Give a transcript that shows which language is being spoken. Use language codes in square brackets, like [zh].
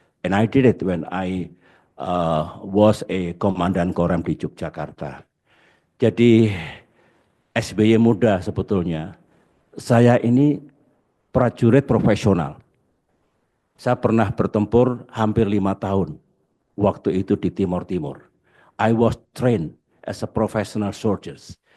[en] And I did it when I was a komandan Korem di Yogyakarta. [id] Jadi SBY muda sebetulnya. Saya ini prajurit profesional. Saya pernah bertempur hampir 5 tahun. Waktu itu di Timur Timur. [en] I was trained as a professional soldiers.